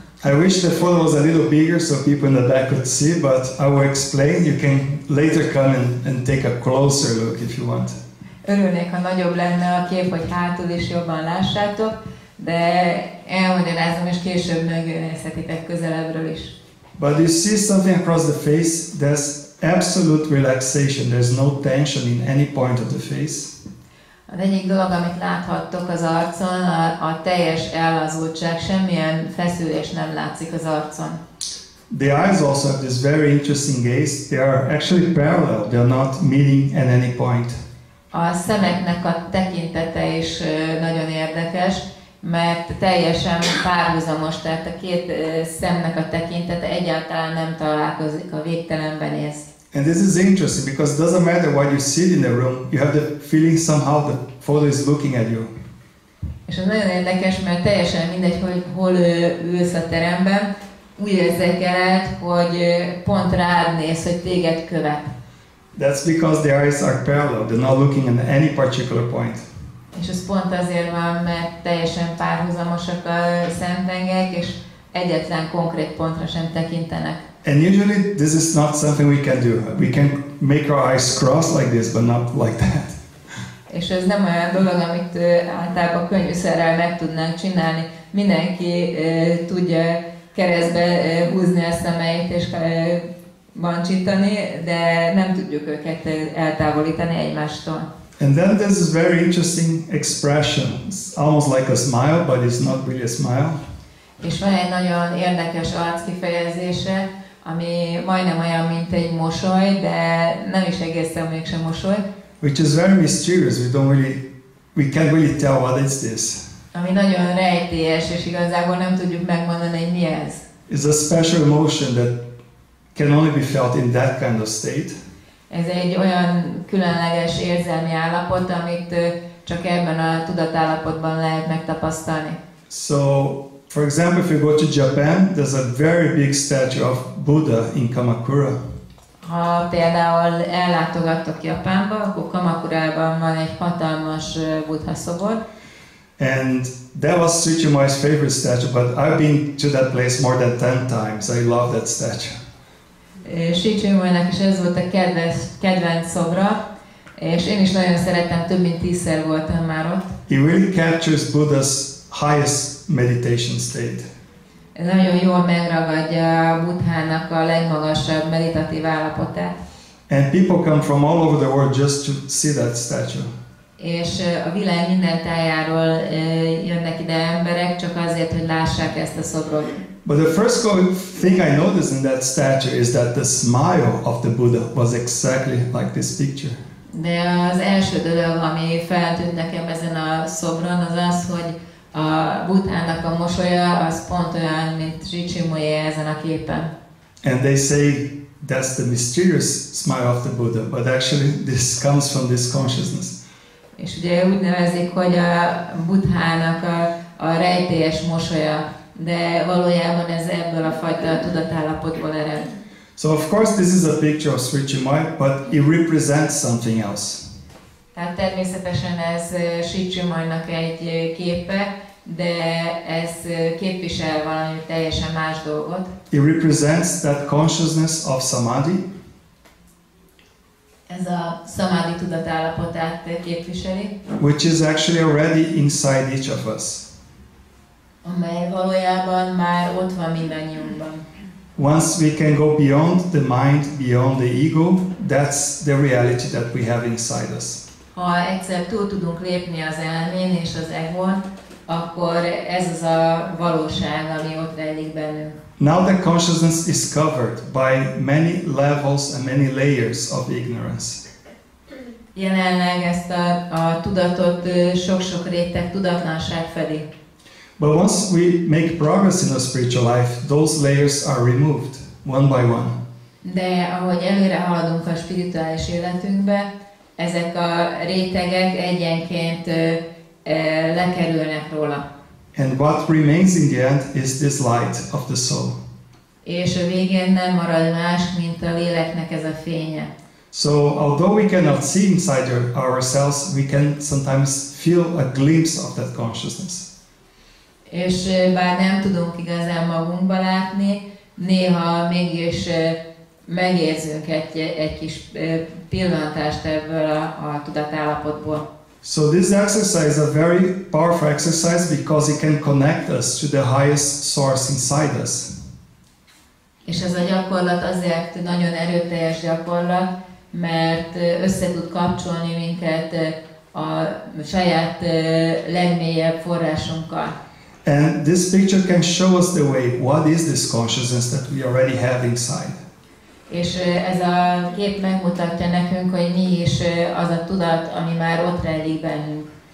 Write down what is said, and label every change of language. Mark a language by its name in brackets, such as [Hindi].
[English] I wish the photo was a little bigger so people in the back could see, but I will explain. You can later come and take a closer look if you want. [Hungarian] Örülnék, ha nagyobb lenne a kép, hogy hátul is jobban lássátok, de elmagyarázom, és később megnézhetitek közelebbről is. [English] But you see something across the face, there's absolute relaxation. There's no tension in any point of the face. [Hungarian] Az egyik dolog, amit láthattok az arcon, a teljes ellazultság, semmilyen feszülés nem látszik az arcon. [English] The eyes also have this very interesting gaze. They are actually parallel. They are not meeting at any point. [Hungarian] A szemeknek a tekintete is nagyon érdekes, mert teljesen párhuzamos, tehát a két szemnek a tekintete egyáltalán nem találkozik, a végtelenben néz. [English] And this is interesting because it doesn't matter what you sit in the room, you have the feeling somehow the photo is looking at you. [Hungarian] És ez nagyon érdekes, mert teljesen mindegy, hogy hol ülsz a teremben, úgy érzékeled, hogy pont rád néz, hogy téged követ. [English] That's because the eyes are parallel, they're not looking at any particular point. [Hungarian] És ez pont azért van, mert teljesen párhuzamosak a szemtengek, és egyetlen konkrét pontra sem tekintenek. [English] And usually this is not something we can do. We can make our eyes cross like this, but not like that. [Hungarian] És ez nem olyan dolog, amit általában könnyűszerrel meg tudnánk csinálni. Mindenki tudja keresztbe húzni a szemeit és bancsítani, de nem tudjuk őket eltávolítani egymástól. [English] And then there's this very interesting expression. It's almost like a smile, but it's not really a smile. [Hungarian] És van egy nagyon érdekes arckifejezése, ami majdnem olyan, mint egy mosoly, de nem is egészen mégsem mosoly. [English] Which is very mysterious. We can't really tell what is this. [Hungarian] Ami nagyon rejtélyes, és igazából nem tudjuk megmondani, hogy mi ez. [English] It's a special emotion that can only be felt in that kind of state. [Hungarian] Ez egy olyan különleges érzelmi állapot, amit csak ebben a tudatállapotban lehet megtapasztalni. [English] So, for example, if you go to Japan, there's a very big statue of Buddha in Kamakura. [Hungarian] Ha például ellátogattok Japánba, akkor Kamakurában van egy hatalmas Buddha szobor. [English] And that was Sri Chinmoy's favorite statue, but I've been to that place more than 10 times. I love that statue. [Hungarian] Sri Chinmoynak is ez volt a kedvenc szobra, és én is nagyon szeretem, több mint 10-szer voltam már ott. [English] It really captures Buddha's highest meditation state. [Hungarian] Ez nagyon jól megragadja Buddhának a legmagasabb meditatív állapotát. [English] And people come from all over the world just to see that statue. [Hungarian] És a világ minden tájáról jönnek ide emberek csak azért, hogy lássák ezt a szobrot. [English] But the first thing I noticed in that statue is that the smile of the Buddha was exactly like this picture. [Hungarian] De az első dolog, ami feltűnt nekem ezen a szobron, az az, hogy a Buddhának a mosolya az pont olyan, mint Sri Chinmoy ezen a képen. [English] And they say that's the mysterious smile of the Buddha, but actually this comes from this consciousness. [Hungarian] És ugye úgy nevezik, hogy a Buddhának a rejtélyes mosolya, de valójában ez ebből a fajta tudatállapotból ered. [English] So of course this is a picture of Sri Chinmoy, but it represents something else. [Hungarian] Tehát természetesen ez Sri Chinmoynak egy képe, de ez képvisel valami teljesen más dolgot. [English] It represents that consciousness of samadhi. [Hungarian] Ez a samadhi tudatállapotát képviseli, [English] Which is actually already inside each of us. [Hungarian] amely valójában már ott van mindannyiunkban. [English] Once we can go beyond the mind, beyond the ego, that's the reality that we have inside us. [Hungarian] Ha egyszer túl tudunk lépni az elmén és az egón, akkor ez az a valóság, ami ott rejlik bennünk. [English] Now that consciousness is covered by many levels and many layers of ignorance. [Hungarian] Jelenleg ezt a tudatot sok-sok réteg tudatlanság fedi. [English] But once we make progress in our spiritual life, those layers are removed, one by one. [Hungarian] De ahogy előre haladunk a spirituális életünkbe, ezek a rétegek egyenként lekerülnek róla. [English] And what remains in the end is this light of the soul. [Hungarian] És a végén nem marad más, mint a léleknek ez a fénye. [English] So although we cannot see inside ourselves, we can sometimes feel a glimpse of that consciousness. [Hungarian] És bár nem tudunk igazán magunkba látni, néha mégis megérzünk egy kis pillantást ebből a tudatállapotból. [English] So this exercise is a very powerful exercise because it can connect us to the highest source inside us. [Hungarian] És ez a gyakorlat azért nagyon erőteljes gyakorlat, mert össze tud kapcsolni minket a saját legmélyebb forrásunkkal. [English] And this picture can show us the way, what is this consciousness that we already have inside. [Hungarian] És ez a kép megmutatja nekünk, hogy mi is az a tudat, ami már ott rejlik bennünk.